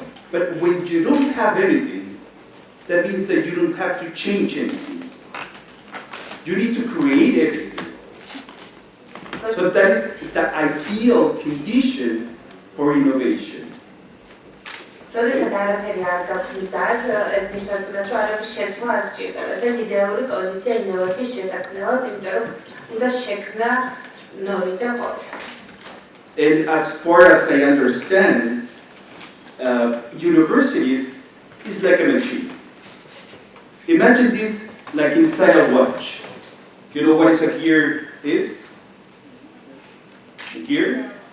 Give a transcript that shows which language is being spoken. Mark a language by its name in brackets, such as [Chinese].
[English] But when you don't have anything, that means that you don't have to change anything. You need to create everything. So that is the ideal condition for innovation. [Georgian] როდესაც არაფერი არ გაგვიზარდ, ეს ნიშნავს იმას, რომ არაფრის შეცვლა არ სჭირდება. ეს იდეალური კონდიცია ინოვაციის შესაქმნელად, იმიტომ რომ უნდა შექმნა ნოლიდან ყოველთვის. [English] And as far as I understand, universities is like a machine. Imagine this like inside a watch. You know what is a gear is? A gear?